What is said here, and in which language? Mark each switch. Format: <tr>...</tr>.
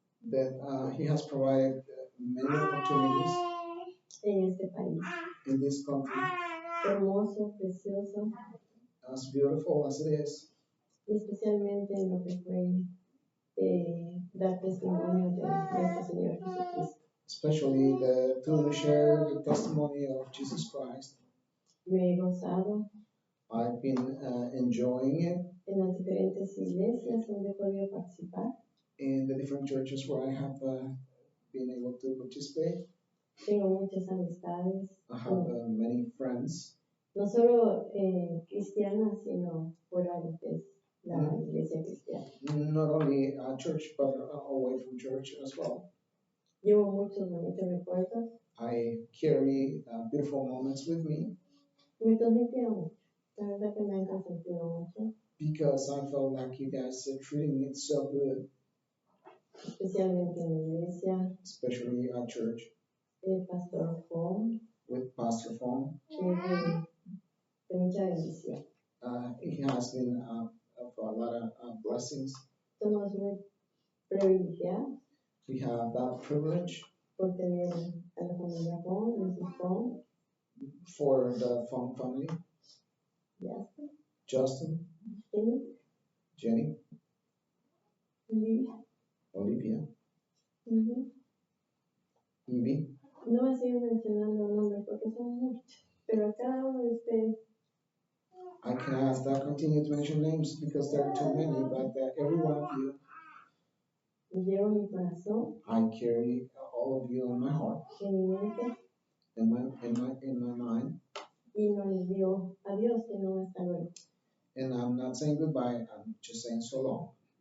<en>That He has provided many opportunities in this country.</en> <es>Hermoso, precioso.</es> <en>As beautiful as it is.</en> <es>Especialmente en lo que fue dar testimonio de nuestro Señor Jesucristo.</es> <en>Especially to share the testimony of Jesus Christ.</en> <es>Me he gozado.</es> <en>I've been enjoying it.</en> <es>En las diferentes iglesias donde he podido participar.</es> <en>In the different churches where I have been able to participate.</en> <es>Tengo muchas amistades.</es> <en>I have many friends.</en> <es>No solo cristianas, sino fuera de la iglesia cristiana.</es> <en>Not only at church, but away from church as well.</en> <es>Llevo muchos bonitos recuerdos.</es> <en>I carry beautiful moments with me.</en> <es>Me consintieron mucho. La verdad que me han consentido mucho.</es> <en>Because I felt like you guys are treating me so good.</en> <es>Especialmente en la iglesia.</es> <en>Especially at church.</en> <es>Pastor Fong.</es> <en>With Pastor Fong.</en> <es>De mucha bendición.</es> <en>He has been of a lot of blessings.</en> <es>Somos muy privilegiados.</es> <en>We have that privilege.</en> <es>Por tener a la familia Fong, Mrs. Fong.</es> <en>For the Fong family. Justin. Jenny. Olivia. Evie.</en> <es>No me sigo mencionando nombres porque son muchos, pero cada uno de ustedes.</es> <en>I cannot continue to mention names because there are too many, but every one of you.</en> <es>Llevo en mi corazón,</es> <en>I carry all of you in my heart,</en> <es>en mi mente,</es> <en>in my mind,</en> <es>y no les digo adiós, que no hasta luego.</es> <en>and I'm not saying goodbye, I'm just saying so long.</en>